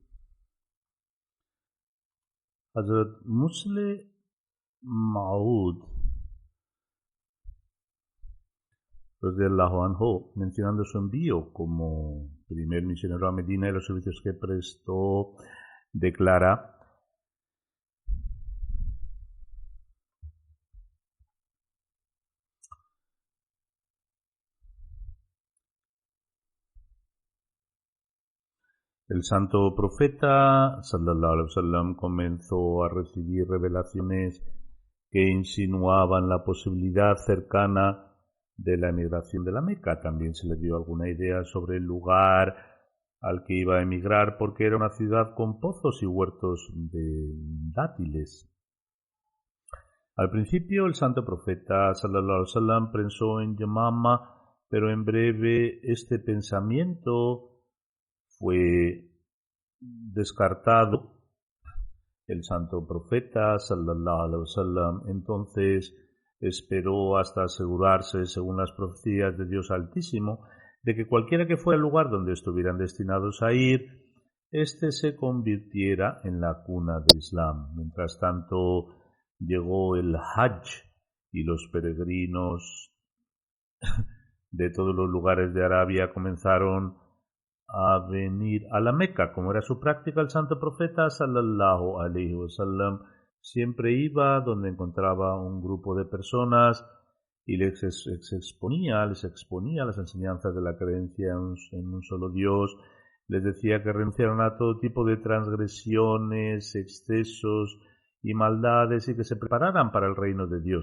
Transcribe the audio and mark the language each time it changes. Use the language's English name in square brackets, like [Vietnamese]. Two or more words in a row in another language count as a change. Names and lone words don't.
[Spanish] Hazrat Musleh Maud [Arabic] رضي الله عنه, [Spanish] mencionando su envío como primer misionero a Medina y los servicios que prestó, declara: el santo profeta [Arabic] صلى الله عليه وسلم [Spanish] comenzó a recibir revelaciones que insinuaban la posibilidad cercana de la emigración de la Meca. También se le dio alguna idea sobre el lugar al que iba a emigrar, porque era una ciudad con pozos y huertos de dátiles. Al principio el santo profeta [Arabic] صلى الله عليه وسلم [Spanish] pensó en Yamama, pero en breve este pensamiento fue descartado. El santo profeta [Arabic] صلى الله عليه وسلم [Spanish] entonces esperó hasta asegurarse, según las profecías de Dios Altísimo, de que cualquiera que fuera el lugar donde estuvieran destinados a ir, éste se convirtiera en la cuna del Islam. Mientras tanto, llegó el Hajj y los peregrinos de todos los lugares de Arabia comenzaron a venir a la Meca. Como era su práctica, el santo profeta [Arabic] صلى الله عليه وسلم [Spanish] siempre iba donde encontraba un grupo de personas y les exponía las enseñanzas de la creencia en un solo Dios. Les decía que renunciaran a todo tipo de transgresiones, excesos y maldades y que se prepararan para el reino de Dios.